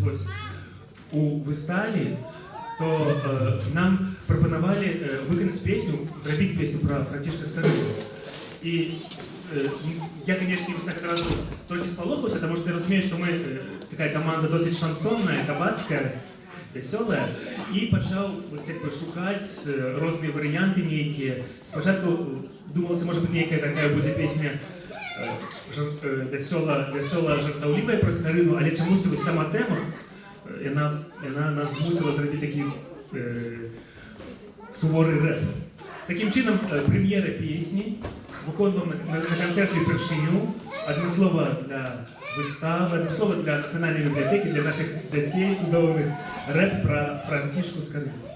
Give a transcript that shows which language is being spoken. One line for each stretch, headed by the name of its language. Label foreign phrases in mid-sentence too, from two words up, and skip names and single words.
Belarusian: у выставе, то нам прапанавалі выканаць песню, зрабіць песню про Францішка Скарыну.
Russian: И я, конечно, на этот раз
Belarusian: толькі спалохаўся,
Russian: потому что я разумею, что мы такая команда
Belarusian: досыць шансонная, кабацкая, вясёлая, і пачаў шукаць розныя варыянты нейкія. Спачатку думалася,
Russian: может быть,
Belarusian: нейкая такая будзе песня вясёла-жартаўлівая пра Скарыну, але чамусьці вось сама тэма, яна нас змусіла зрабіць такі суворы рэп. Такім чынам, прэм'ера песні выконваем на канцэрце упершыню, адмыслова для выставы, адмыслова для нацыянальнай бібліятэкі, для нашых дзяцей цудоўных, рэп пра Францішку Скарыну.